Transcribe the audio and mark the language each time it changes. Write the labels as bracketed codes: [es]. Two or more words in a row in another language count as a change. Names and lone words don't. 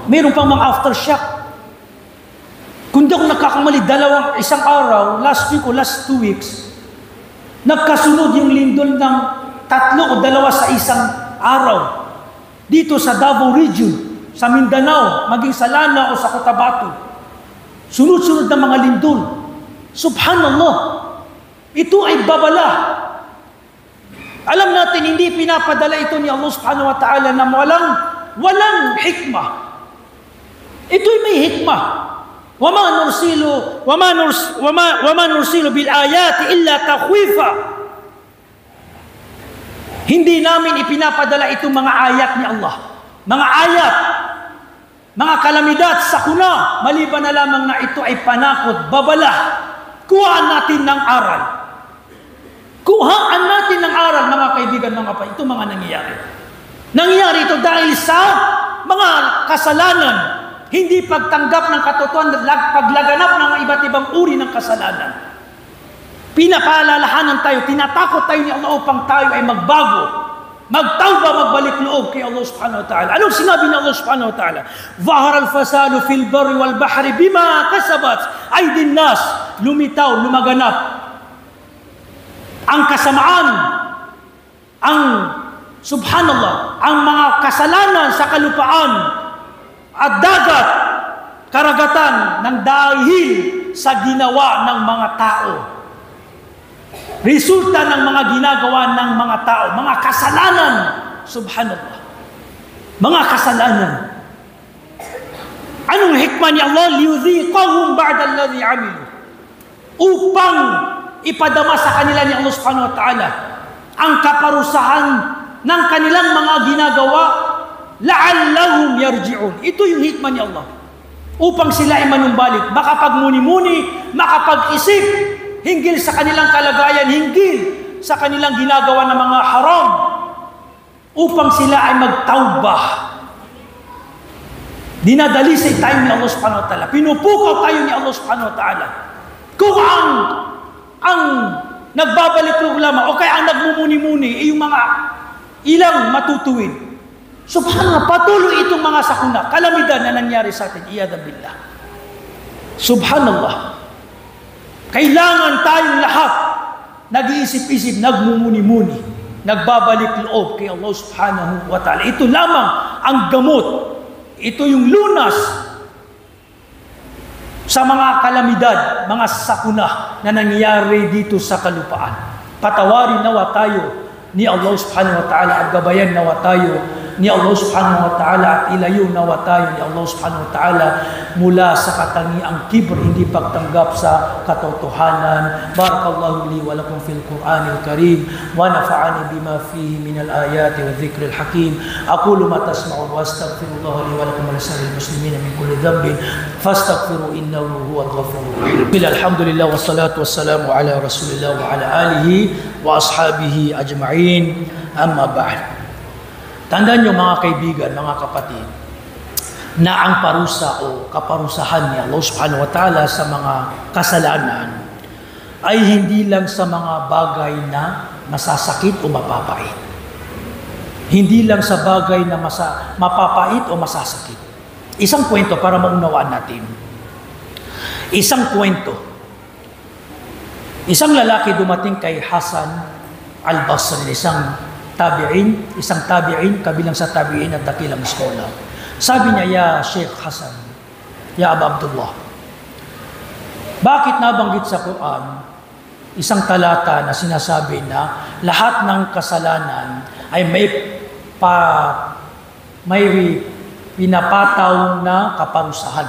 [tl] Meron pang mga aftershock. Kung di ako nagkakamali, isang araw, [en] last week [tl] o [en] last 2 weeks, [tl] nagkasunod yung lindol ng 3 o 2 sa isang araw. Dito sa Davao Region, sa Mindanao, maging sa Lana o sa Cotabato. Sunod-sunod na mga lindol. Subhanallah. Ito ay babala. Alam natin, hindi pinapadala ito ni Allah [ar] سبحانه وتعالى [tl] na walang hikmah. Ito'y may hikmah. [ar] وَمَا نُرْسِلُ بِالْآيَاتِ إِلَّا تَخْوِيفًا. [tl] Hindi namin ipinapadala itong mga ayat ni Allah. Mga ayat, mga kalamidad, sakuna, maliban na lamang na ito ay panakot, babala. Kuhaan natin ng aral. Kuhaan natin ng aral, mga kaibigan, mga pa. Ito mga nangyayari. Nangyayari ito dahil sa mga kasalanan. Hindi pagtanggap ng katotohanan, paglaganap ng iba't ibang uri ng kasalanan. Pinapaalalahanan tayo, tinatakot tayo ni Allah upang tayo ay magbago, magtawba, magbalik loob kay Allah [ar] سبحانه وتعالى. [tl] Anong sinabi ni Allah [ar] سبحانه وتعالى? ظهر الفساد في البر والبحر بما كسبت أيدي الناس. [tl] Lumitaw, lumaganap ang kasamaan, ang subhanallah, ang mga kasalanan sa kalupaan at dagat, karagatan ng dahil sa ginawa ng mga tao. Resulta ng mga ginagawa ng mga tao, mga kasalanan, subhanallah. Mga kasalanan. Anong hikmah ni Allah? [ar] ليذيقهم بعض الذي عملوا. [tl] Upang ipadama sa kanila ni Allah [ar] سبحانه وتعالى [tl] ang kaparusahan ng kanilang mga ginagawa, [ar] لعلهم يرجعون. [tl] Ito yung hikmah ni Allah. Upang sila ay manumbalik, makapagmuni-muni, makapag-isip hinggil sa kanilang kalagayan, hinggil sa kanilang ginagawa ng mga haram, upang sila ay magtawbah. Dinadalisay tayo ni Allah [ar] سبحانه وتعالى. [tl] Pinupukaw tayo ni Allah [ar] سبحانه وتعالى. [tl] Kung ang nagbabalik problema o kaya ang nagmumuni-muni ay yung mga ilang matutuwid. Subhanallah, patuloy itong mga sakuna, kalamidad na nangyari sa atin. [ar] العياذ بالله. سبحان الله. [tl] Kailangan tayong lahat nag-iisip-isip, nagmumuni-muni, nagbabalik loob kay Allah [ar] سبحانه وتعالى. [tl] Ito lamang ang gamot. Ito yung lunas sa mga kalamidad, mga sakuna na nangyayari dito sa kalupaan. Patawarin nawa tayo ni Allah [ar] سبحانه وتعالى [tl] at gabayan nawa tayo ni Allah [ar] سبحانه وتعالى [tl] at ilayo nawa tayo ni Allah [ar] سبحانه وتعالى [tl] mula sa katangiang kibr, hindi pagtanggap sa katotohanan. [ar] بارك الله لي ولكم في القرآن الكريم ونفعني بما فيه من الآيات والذكر الحكيم. أقول ما تسمعون وأستغفر الله لي ولكم ولسائر المسلمين من كل ذنب فاستغفروه إنه هو الغفور الرحيم. الحمد لله والصلاة والسلام على رسول الله وعلى آله وأصحابه أجمعين. أما بعد. [tl] Tandaan nyo mga kaibigan, mga kapatid, na ang parusa o kaparusahan ni Allah [ar] سبحانه وتعالى [tl] sa mga kasalanan ay hindi lang sa mga bagay na masasakit o mapapait. Hindi lang sa bagay na mapapait o masasakit. Isang kwento para maunawaan natin. Isang kwento. Isang lalaki dumating kay Hasan al-Basri, isang tabi'in, kabilang sa tabi'in at dakilang scholar. Sabi niya, [ar] يا شيخ حسن، يا أبا عبد الله, [tl] bakit nabanggit sa Quran isang talata na sinasabi na lahat ng kasalanan ay may pinapataw na kaparusahan?